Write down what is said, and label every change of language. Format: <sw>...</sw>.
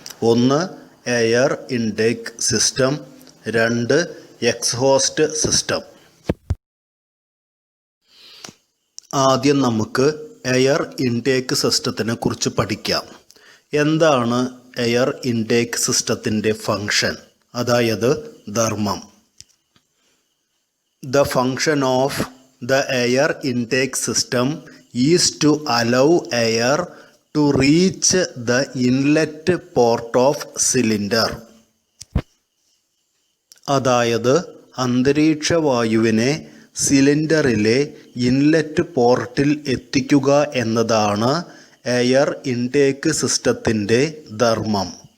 <ml>ഒന്ന് air intake system, രണ്ട് exhaust system. ആദ്യം നമുക്ക് എയർ ഇൻടേക്ക് സിസ്റ്റത്തിനെ കുറിച്ച് പഠിക്കാം. എന്താണ് എയർ ഇൻടേക്ക് സിസ്റ്റത്തിൻ്റെ ഫങ്ഷൻ, അതായത് ധർമ്മം?</ml> <en>The function of the air intake system is to allow air to reach the inlet port of cylinder.</en> <ml>അതായത് അന്തരീക്ഷ വായുവിനെ സിലിണ്ടറിലെ ഇൻലെറ്റ് പോർട്ടിൽ എത്തിക്കുക എന്നതാണ് എയർ ഇൻടേക്ക് സിസ്റ്റത്തിൻ്റെ ധർമ്മം.</ml>